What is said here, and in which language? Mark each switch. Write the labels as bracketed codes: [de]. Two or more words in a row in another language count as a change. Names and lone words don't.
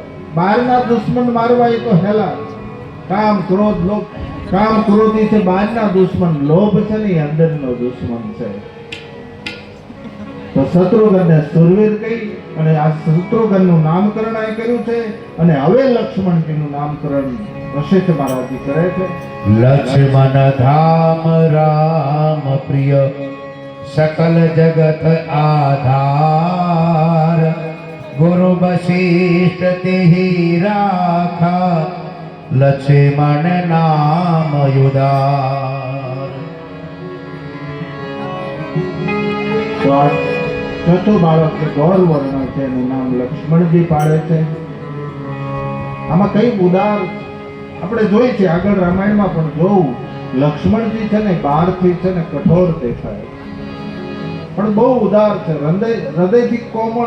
[gu] બહારના દુશ્મન મારવા એ તો હેલા, કામ ક્રોધ લોભ, કામ ક્રોધી છે બહારના દુશ્મન, લોભ છે ને એ અંદરનો દુશ્મન છે. તો શત્રુઘ્નને સુરવીર કહી અને આ શત્રુઘ્નનું નામકરણ અહીં કર્યું છે, અને હવે લક્ષ્મણજીનું નામકરણ વશિષ્ઠ મહારાજજી કરે છે. [awa] लक्ष्मण धाम राम प्रिय सकल जगत आधार गुरु वशिष्ठ तेहि राखा लक्ष्मण नाम युदार. [gu] તો આ ચોથું બાળક છે, ગૌર વર્ણ છે, એનું નામ લક્ષ્મણજી પાડે છે. આમાં કઈ ઉદાર આપણે જોઈ છે, આગળ રામાયણમાં પણ જોવું, લક્ષ્મણજી છે ને બહારથી છે ને કઠોર દેખાય, પણ બહુ ઉદાર છે, હૃદયથી કોમળ.